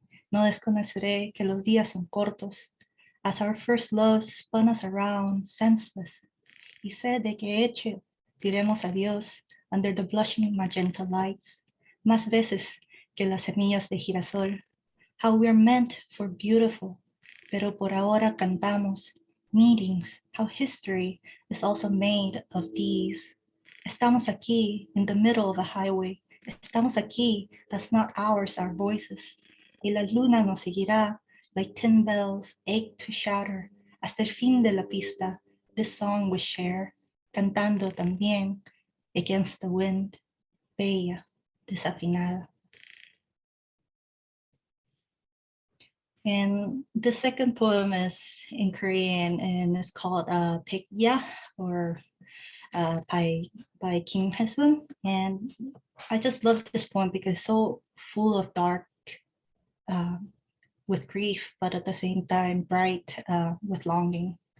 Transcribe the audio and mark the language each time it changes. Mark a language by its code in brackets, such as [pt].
[es] No desconoceré que los días son cortos, [en] as our first love spun us around, senseless, [es] y sé de que hecho diremos adiós [en] under the blushing magenta lights, [es] más veces que las semillas de girasol, [en] how we're meant for beautiful, [es] pero por ahora cantamos, [en] meetings, how history is also made of these. [es] Estamos aquí [en] in the middle of a highway. Estamos aquí, that's not ours, our voices. [es] Y la luna nos seguirá [en] like tin bells ache to shatter. [es] Hasta el fin de la pista, [en] this song we share, [es] cantando también [en] against the wind, [es] bella, desafinada. [en] And the second poem is in Korean and it's called Baekya, or by Kim Hae-sun. And I just love this poem because it's so full of dark with grief, but at the same time bright with longing.